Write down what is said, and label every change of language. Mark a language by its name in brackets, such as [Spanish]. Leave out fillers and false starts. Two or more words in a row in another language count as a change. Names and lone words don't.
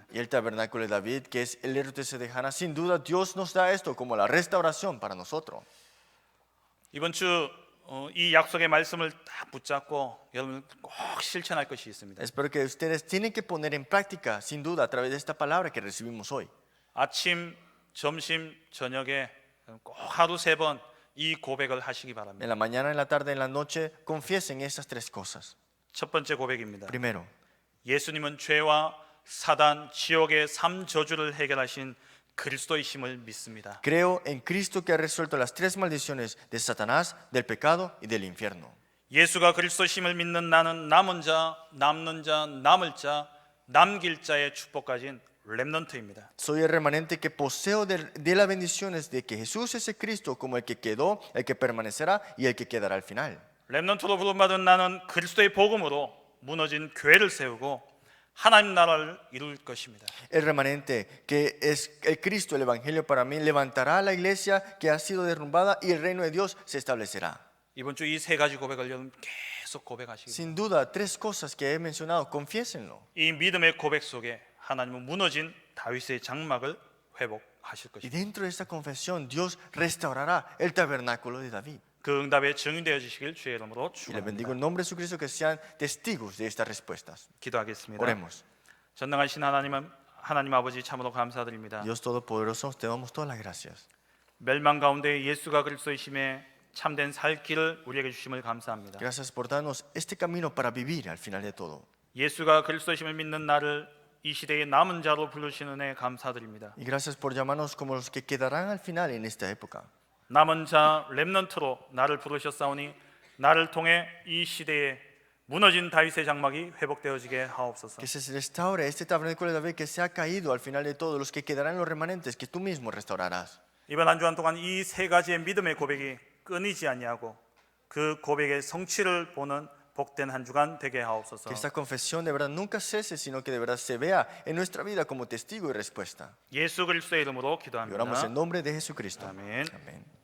[Spanish] Y el tabernáculo de David, que es el RTC de Hannah, sin duda Dios nos da esto como la restauración para nosotros. [Korean] 이번 주 이 약속의 말씀을 딱 붙잡고 여러분 꼭 실천할 것이 있습니다. [Spanish] Espero que ustedes tienen que poner en práctica, sin duda, a través de esta palabra que recibimos hoy. [Korean] 아침, 점심, 저녁에 꼭 하루 3번 이 고백을 하시기 바랍니다. [Spanish] En la mañana, en la tarde, en la noche, confiesen esas tres cosas. [Korean] 첫 번째 고백입니다. [Spanish] Primero, [Korean] 예수님은 죄와 사단, 지옥의 3저주를 해결하신 그리스도이심을 믿습니다. [Spanish] creo en Cristo que ha resuelto las tres maldiciones de Satanás, del pecado y del infierno. [Korean] 예수가 그리스도심을 믿는 나는 남은 자, 남는 자, 남을 자, 남길 자의 축복 가진 렘넌트입니다. [Spanish] Soy el remanente que poseo de las bendiciones de que Jesús es el Cristo como el que quedó, el que permanecerá y el que quedará al final. [Korean] 렘넌트로 부름받은 나는 그리스도의 복음으로 무너진 교회를 세우고 하나님 나라를 이룰 것입니다. [Spanish] El remanente que es el Cristo, el Evangelio para mí, levantará la iglesia que ha sido derrumbada y el reino de Dios se establecerá. [Korean] 이번 주 이 3가지 고백을 여러분 계속 고백하시기 바랍니다. [Spanish] Sin duda, tres cosas que he mencionado, confiésenlo. [Korean] 이 믿음의 고백 속에 하나님은 무너진 다윗의 장막을 회복하실 [Spanish] Y [Korean] 것입니다. [Spanish] dentro de esta confesión, Dios restaurará el tabernáculo de David. [Korean] 그 응답에 증인되어 주시길 주의 이름으로 [Spanish] Y les bendigo [Korean] 축원합니다. [Spanish] en nombre de Jesucristo que sean testigos de estas respuestas. [Korean] 기도하겠습니다. [Spanish] Oremos. [Korean] 전능하신 하나님 아버지 참으로 감사드립니다. [Spanish] Dios Todopoderoso, te damos todas las gracias. [Korean] 멸망 가운데 예수가 그리스도이심에 참된 살 길을 우리에게 주심을 감사합니다. [Spanish] Gracias por darnos este camino para vivir al final de todo. [Korean] 예수가 그리스도이심을 믿는 나를 이 시대의 남은 자로 부르시는 애 감사드립니다. [Spanish] Y gracias por llamarnos como los que quedarán al final en esta época. [Korean] 남은 자 렘넌트로 나를 부르셨사오니 나를 통해 이 시대에 무너진 다윗의 장막이 회복되어지게 하옵소서. [Spanish] Que se restaure este tabernáculo de David que se ha caído al final de todo, los que quedarán los remanentes que tú mismo restaurarás. [Korean] 이번 한 주간 동안 이 3가지의 믿음의 고백이 끊이지 아니하고 그 고백의 성취를 보는 복된 한 주간 되게 하옵소서. [Spanish] Que esta confesión de verdad nunca cese, sino que de verdad se vea en nuestra vida como testigo y respuesta. [Korean] 예수 그리스도의 이름으로 [Spanish] Y oramos [Korean] 기도합니다. [Spanish] en nombre de Jesucristo. [Korean] 아멘. [Spanish] Amén.